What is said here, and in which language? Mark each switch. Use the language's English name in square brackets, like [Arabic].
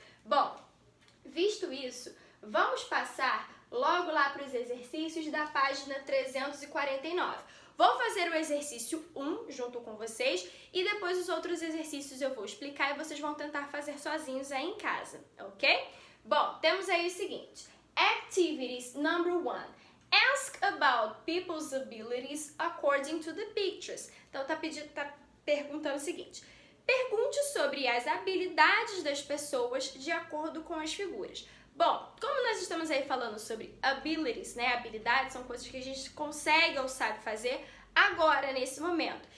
[Portuguese] Bom, visto isso, vamos passar logo lá para os exercícios da página 349. Vou fazer o exercício 1 junto com vocês e depois os outros exercícios eu vou explicar e vocês vão tentar fazer sozinhos aí em casa, ok? Bom, temos aí o seguinte. [English] Activities number 1. Ask about people's abilities according to the pictures. [Portuguese] Então tá perguntando o seguinte. Pergunte sobre as habilidades das pessoas de acordo com as figuras. Bom, como nós estamos aí falando sobre abilities, né? Habilidades são coisas que a gente consegue ou sabe fazer agora, nesse momento.